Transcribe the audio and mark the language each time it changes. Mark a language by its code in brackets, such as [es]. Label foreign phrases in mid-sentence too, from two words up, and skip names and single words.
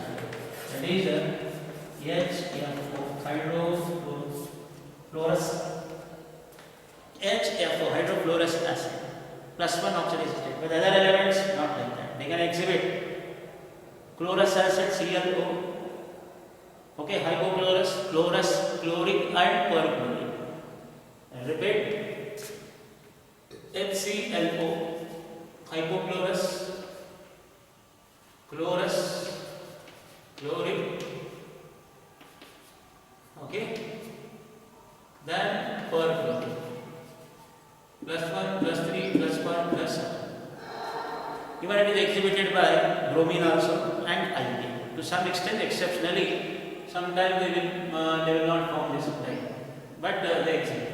[en] That is HFO, hydrofluorous acid, plus one oxidation state. But other elements not like that. They can exhibit chlorous acid, ClO. Okay, hypochlorous, chlorous, chloric, and perchloric. And repeat, HClO, hypochlorous, chlorous, chloric, okay, then perchloric, +1, +3, +1, +7. Even it is exhibited by bromine also and iodine. To some extent, exceptionally, sometimes they will not form this type, but they exhibit.